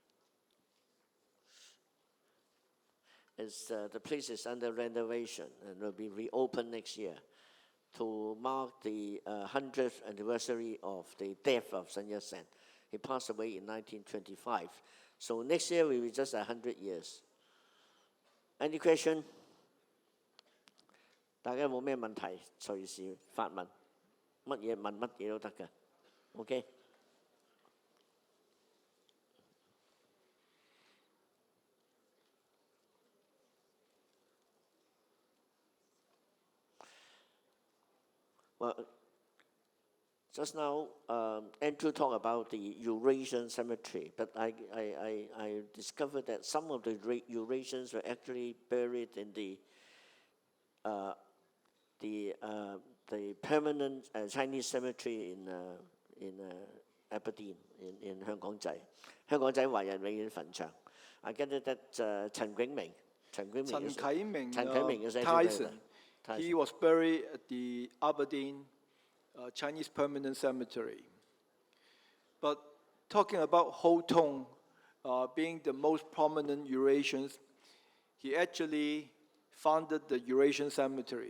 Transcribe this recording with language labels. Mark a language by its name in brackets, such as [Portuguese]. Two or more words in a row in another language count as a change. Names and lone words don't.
[English] The place is under renovation and will be reopened next year to mark the 100th anniversary of the death of Sun Yat-sen. He passed away in 1925. So next year will be just 100 years. Any question? [Cantonese] 大家有冇咩問題？隨時發問，乜嘢問乜嘢都得嘅。OK？ [English] Well, just now, Andrew talked about the Eurasian cemetery, but I discovered that some of the Eurasians were actually buried in the permanent Chinese cemetery in Aberdeen, in 香港仔。香港仔華人永遠墳場。I get it that 陳啟明 Tyson. He was buried at the Aberdeen Chinese Permanent Cemetery. But talking about Ho Tong being the most prominent Eurasians, he actually founded the Eurasian Cemetery.